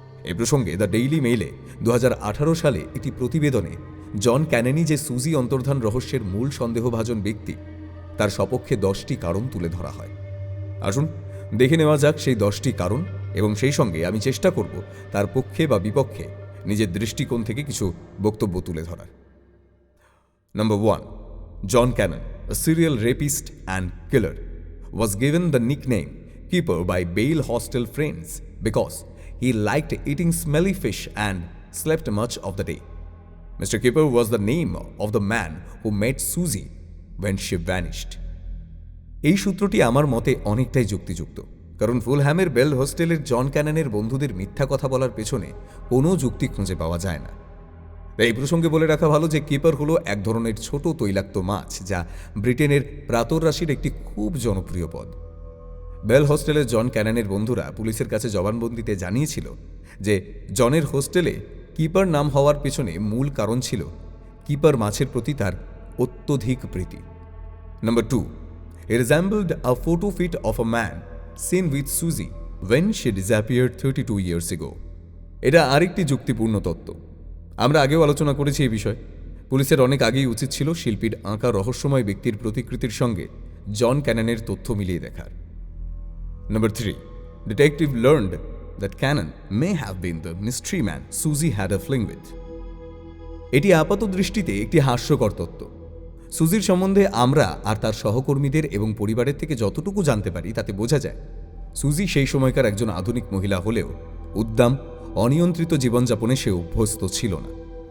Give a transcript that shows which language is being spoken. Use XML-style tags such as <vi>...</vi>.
<bn>এ প্রসঙ্গে the daily মেইলে 2018 সালে একটি প্রতিবেদনে জন ক্যাননই যে সুজি অন্তর্ধান রহস্যের মূল সন্দেহভাজন ব্যক্তি তার সপক্ষে 10টি কারণ তুলে ধরা হয়। আসুন দেখে নেওয়া যাক সেই 10টি কারণ, এবং সেই সঙ্গে আমি চেষ্টা করব তার পক্ষে বা বিপক্ষে নিজের দৃষ্টিকোণ থেকে কিছু বক্তব্য তুলে ধরার।</bn> <en>Number 1, John Cannon, a serial rapist and killer was given the nickname Keeper by Bale hostel friends because he liked eating smelly fish and slept much of the day. Mr. Keeper was the name of the man who met Susie when she vanished.</en> <bn>এই সূত্রটি আমার মতে অনেকটাই যুক্তিযুক্ত, কারণ ফুলহ্যামের bell হোস্টেলের জন ক্যাননের বন্ধুদের মিথ্যা কথা বলার পেছনে কোনো যুক্তি খুঁজে পাওয়া যায় না। এই প্রসঙ্গে বলে রাখা ভালো যে কিপার হলো এক ধরনের ছোট তৈলাক্ত মাছ, যা ব্রিটেনের প্রাতরাশির একটি খুব জনপ্রিয় পদ। বেল হোস্টেলের জন ক্যাননের বন্ধুরা পুলিশের কাছে জবানবন্দিতে জানিয়েছিল যে জনের হোস্টেলে কিপার নাম হওয়ার পেছনে মূল কারণ ছিল কিপার মাছের প্রতি তার অত্যধিক প্রীতি।</bn> <en>Number 2, he resembled a photo fit of a man seen with Susie when she disappeared 32 years ago.</en> <bn>এটা আরেকটি যুক্তিপূর্ণ তত্ত্ব। আমরা আগেও আলোচনা করেছি এই বিষয়ে। পুলিশের অনেক আগেই উচিত ছিল শিল্পীর আঁকা রহস্যময় ব্যক্তির প্রতিকৃতির সঙ্গে জন ক্যাননের তথ্য মিলিয়ে দেখার।</bn> <en>Number 3, detective learned that Cannon may have been the mystery man Susie had a fling with.</en> <bn>এটি আপাত দৃষ্টিতে একটি হাস্যকর তত্ত্ব। সুজির সম্বন্ধে আমরা আর তার সহকর্মীদের এবং পরিবারের থেকে যতটুকু জানতে পারি তাতে বোঝা যায় সুজি সেই সময়কার একজন আধুনিক মহিলা হলেও উদ্দাম অনিয়ন্ত্রিত জীবনযাপনে সে অভ্যস্ত ছিল না।</bn>